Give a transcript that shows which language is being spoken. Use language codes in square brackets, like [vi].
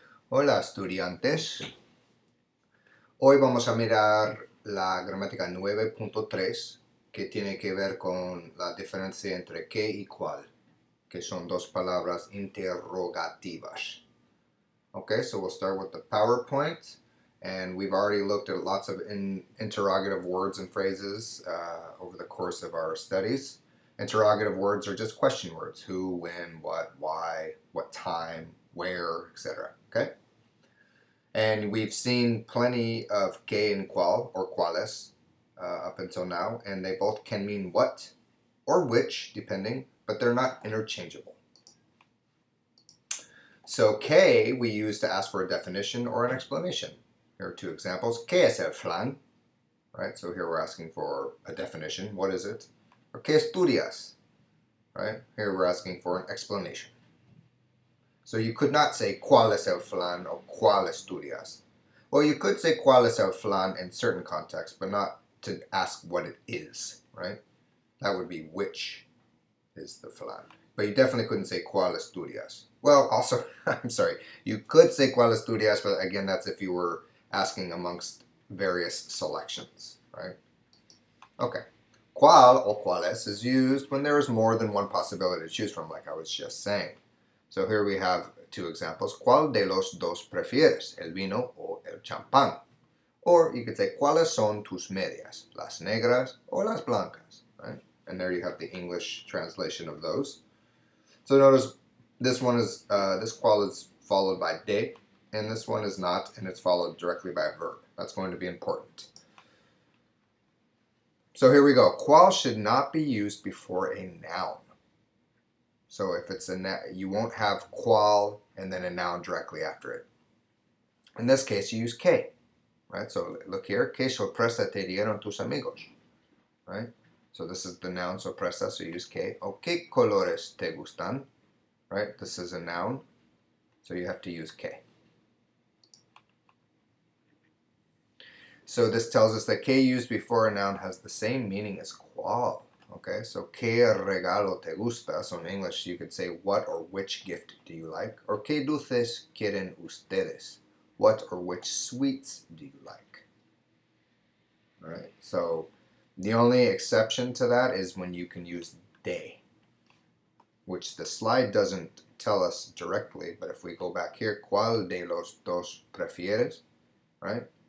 [es] Hola estudiantes, hoy vamos a mirar la gramática 9.3 que tiene que ver con la diferencia entre qué y cuál, que son dos palabras interrogativas. [en] Okay, so we'll start with the PowerPoint, and we've already looked at lots of interrogative words and phrases over the course of our studies. Interrogative words are just question words: who, when, what, why, what time, where, etc. Okay? And we've seen plenty of que and cuál or cuáles up until now, and they both can mean what or which, depending, but they're not interchangeable. So que we use to ask for a definition or an explanation. Here are two examples. [es] ¿Qué es el flan? [en] Right, so here we're asking for a definition. What is it? Or [es] ¿qué estudias? [en] Right, here we're asking for an explanation. So you could not say [es] ¿cuál es el flan? [en] Or [es] ¿cuál estudias? [en] Well, you could say [es] ¿cuál es el flan? [en] In certain contexts, but not to ask what it is, right? That would be which is the flan. But you definitely couldn't say [es] ¿cuál estudias? [en] Well, also, I'm sorry, you could say [es] ¿cuál estudias? [en] But again, that's if you were asking amongst various selections, right? Okay. ¿Cuál or cuáles is used when there is more than one possibility to choose from, like I was just saying. So here we have two examples. [es] ¿Cuál de los dos prefieres, el vino o el champán? [en] Or you could say, [es] ¿cuáles son tus medias, las negras o las blancas? [en] Right? And there you have the English translation of those. So notice this one is this cuál is followed by de, and this one is not, and it's followed directly by a verb. That's going to be important. So here we go. ¿Cuál should not be used before a noun? So if it's you won't have ¿cuál and then a noun directly after it. In this case, you use que, right? So look here, [es] ¿qué sorpresa te dieron tus amigos? [en] Right? So this is the noun sorpresa, so you use que. [es] O ¿qué colores te gustan? [en] Right? This is a noun, so you have to use que. So this tells us that que used before a noun has the same meaning as cuál. [es] Okay, so ¿qué regalo te gusta? [en] So in English, you could say what or which gift do you like? [es] Or ¿qué dulces quieren ustedes? [en] What or which sweets do you like? All right, so the only exception to that is when you can use de, which the slide doesn't tell us directly, but if we go back here, [es] ¿cuál de los dos prefieres? [en] Right?